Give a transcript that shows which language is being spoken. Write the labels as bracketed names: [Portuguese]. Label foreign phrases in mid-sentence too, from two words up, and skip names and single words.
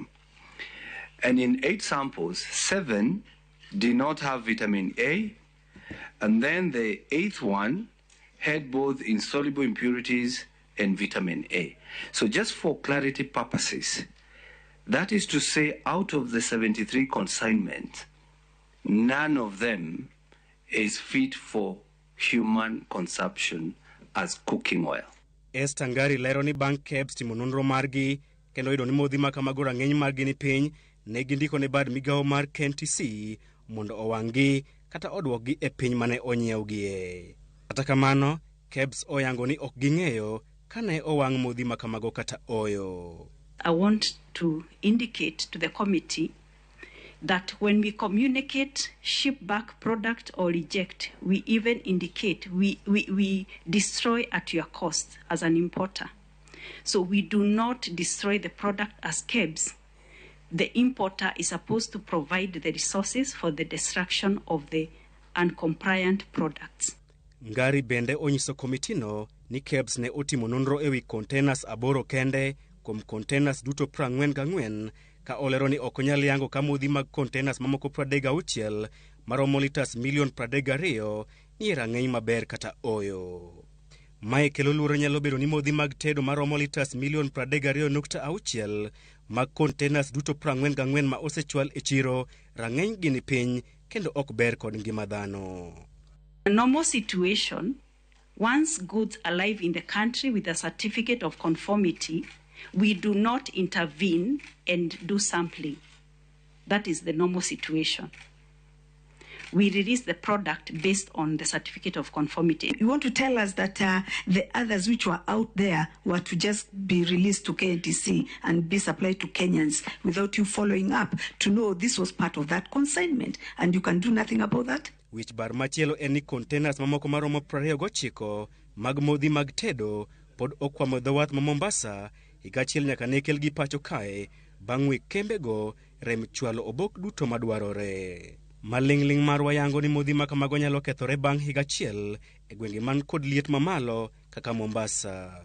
[English] And in 8 samples, 7 did not have vitamin A, and then the 8th one had both insoluble impurities and vitamin A. So just for clarity purposes, that is to say, out of the 73 consignments, none of them is fit for human consumption as cooking oil. [Luo (Kenya and Tanzania)] Esther Ngari lero ni bang' KEBS timo nonro margi kendo yudo ni modhi ma kamago rang'eny margi ni piny, ne gindiko ne bad migawo mar KNTC mondo owang'gi kata odwokgi e piny mane onyiewgie. Kata kamano, KEBS oyango ni ok ging'eyo kane owang' modhi ma kamago kata oyo. [English] I want to indicate to the committee that when we communicate ship back product or reject, we even indicate we destroy at your cost as an importer. So we do not destroy the product as KEBS. The importer is supposed to provide the resources for the destruction of the uncompliant products. [Luo (Kenya and Tanzania)] Ngari bende onyiso komitino ni KEBS ne otimo nonro ewi containers 8 kende kuom containers duto 44 ka olero ni ok onyal yango ka modhi mag containers mamoko 36 maromo litas milion 32 ni rang'eny maber kata oyo. Mae kelo luoro nyalo bedo ni modhi mag tedo maromo litas milion 32.6 mag containers duto 44 ma osechwal e chiro rang'eny gini piny kendo ok ber kod ngima dhano. [English] A normal situation, once goods arrive in the country with a certificate of conformity, we do not intervene and do sampling. That is the normal situation. We release the product based on the certificate of conformity. You want to tell us that the others which were out there were to just be released to KNTC and be supplied to Kenyans without you following up to know this was part of that consignment, and you can do nothing about that? [Luo (Kenya and Tanzania)] Which bar machielo en ni containers mamoko maromo 29 mag modhi mag tedo pod okwamo dho wath ma Mombasa higa achiel nyaka ne kelgi pacho kae bang' wik kembego rem chwalo obok duto madwarore. Maling'ling mar wayango ni modhi ma kamago nyalo kethore bang' higa achiel e gwenge man kod liet mamalo kaka Mombasa.